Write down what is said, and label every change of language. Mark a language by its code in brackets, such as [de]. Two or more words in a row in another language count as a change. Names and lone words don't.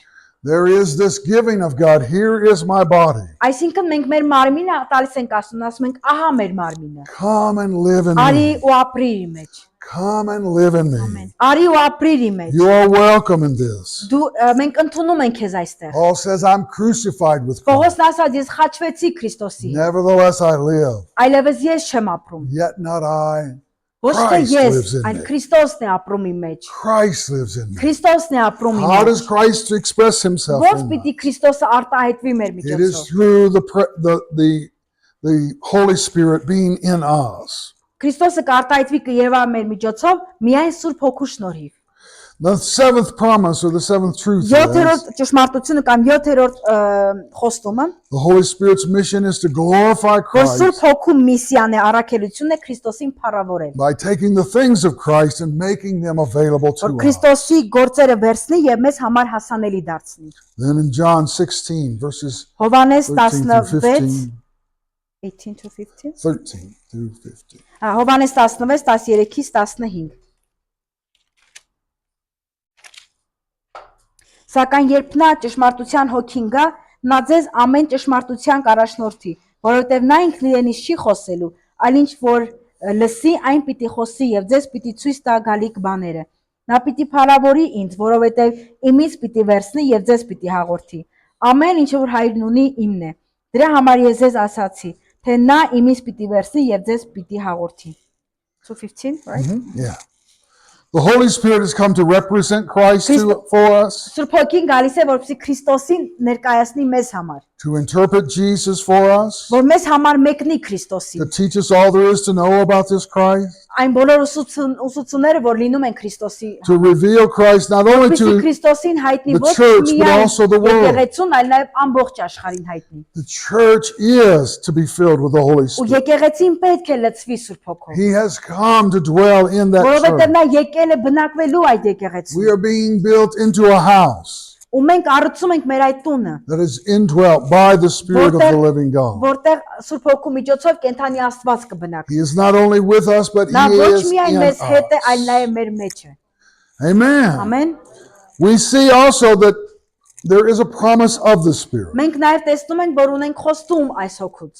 [en] There is this giving of God. Here is my body. [hy] Այսինքն մենք մեր մարմինը տալիս ենք Աստծուն, ասում ենք, ահա մեր մարմինը։ [en] Come and live in [hy] Արի [en] me. [hy] ու ապրիր իր մեջ։ [en] Come and live in me. [hy] Արի ու ապրիր իր մեջ։ [en] You are welcome in this. [hy] Դու մենք ընդունում ենք քեզ այստեղ։ [en] Paul says, I'm crucified with Christ. [hy] Պողոսն ասաց, ես խաչվեցի Քրիստոսի, [en] Nevertheless, I live. [hy] այլևս ես չեմ ապրում։ [en] Yet not I. [hy] Ոչ թե Christ ես, [en] lives in [hy] այլ [en] me. [hy] Քրիստոսն է ապրում իմ մեջ։ [en] Christ lives in me. [hy] Քրիստոսն է ապրում իմ [en] How [hy] մեջ։ [en] does Christ express himself [hy] Ո՞ց [en] in [hy] պիտի [en] us? [hy] Քրիստոսը արտահայտվի մեր [en] It is [hy] միջոցով։ [en] through the Holy Spirit being in us. [hy] Քրիստոսը կարտահայտվի կերևա մեր միջոցով միայն Սուրբ Հոգու շնորհիվ։ [en] The seventh promise or the seventh truth is [hy] 7-րդ ճշմարտությունը կամ 7-րդ խոստումը, [en] the Holy Spirit's mission is to glorify [hy] որ Սուրբ Christ Հոգու միսիան է, առաքելությունն է Քրիստոսին փառավորել։ [en] by taking the things of Christ and making them available to [hy] Որ [en] us. [hy] Քրիստոսի գործերը վերցնի եւ մեզ համար հասանելի դարձնի։ [en] Then in John 16, verses Հովանես 13 through 16 15, 18 to 15 13 through 15. [hy] Հովանես 16 13-ից 15 Սակայն երբ նա ճշմարտության հոգին գա, նա ձեզ ամեն ճշմարտության կառաջնորդի, որովհետև նա ինքն իրենից չի խոսելու, այլ ինչ որ լսի, այն պիտի խոսի եւ ձեզ պիտի ցույց տա գալիք բաները։ Նա պիտի փառավորի ինձ, որովհետև իմից պիտի վերցնի եւ ձեզ պիտի հաղորդի։ Ամեն ինչ որ հայրն ունի իմն է։ Դրա համար ես ձեզ ասացի, թե նա իմից պիտի վերցնի եւ ձեզ պիտի հաղորդի։ [en] So 15, right? Yeah. The Holy Spirit has come to represent Christ for us. [hy] Սուրբ Հոգին գալիս է որպեսզի Քրիստոսին ներկայացնի մեզ համար։ [en] to interpret Jesus for us, [hy] որ մեզ համար մեկնի Քրիստոսին։ [en] to teach us all there is to know about this Christ, [hy] Այն բոլոր ուսուցումները, որ լինում են Քրիստոսի, [en] to reveal Christ not only [hy] որպեսզի [en] to [hy] Քրիստոսին հայտնի [en] the [hy] ոչ [en] church, but [hy] միայն [en] also the world. [hy] եկեղեցուն, այլ նաև ամբողջ աշխարհին հայտնի։ [en] The church is to be filled with the Holy [hy] Ու [en] Spirit. [hy] եկեղեցին պետք է լցվի Սուրբ Հոգով, [en] He has come to dwell in that [hy] որովհետև [en] church. [hy] նա եկել է բնակվելու այդ [en] We [hy] եկեղեցում։ [en] are being built into a house [hy] Ու մենք առուցում ենք մեր այդ տունը, [en] that is indwelt by the Spirit of the living God. [hy] որտեղ Սուրբ Հոգու միջոցով կենթանի Աստված կբնակվի։ [en] He is not only with us, but [hy] Նա [en] He [hy] ոչ [en] is [hy] միայն [en] in [hy] մեզ հետ է, այլ [en] us. [hy] նաև մեր մեջ է։ [en] Amen. [hy] Ամեն։ [en] We see also that there is a promise of the Spirit. [hy] Մենք նաև տեսնում ենք, որ ունենք խոստում այս Հոգուց։